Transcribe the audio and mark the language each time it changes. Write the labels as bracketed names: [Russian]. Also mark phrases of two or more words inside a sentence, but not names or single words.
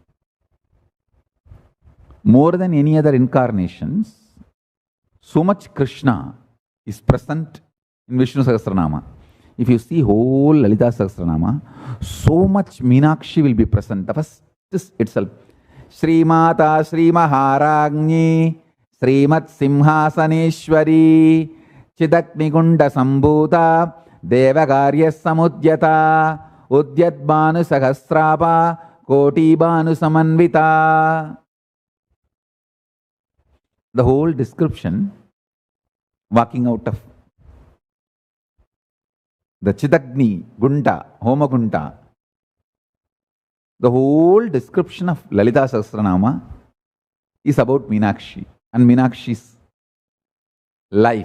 [English] More than any other incarnations, so much Krishna is present in Vishnu Sahasranama. If you see whole Lalita Sahasranama, so much Meenakshi will be present. The first itself, [Sanskrit] Sri Mata Sri Maharagni Srimat Simhasaneshwari Chidaknigunda Sambhuta Devagarya Samudyata Udyat Banu Sahasrapa Koti Banu Samanvita. [English] The whole description walking out of the Chidagni Gunda, Homagunta, the whole description of Lalita Sahasranama is about Meenakshi and Meenakshi's life.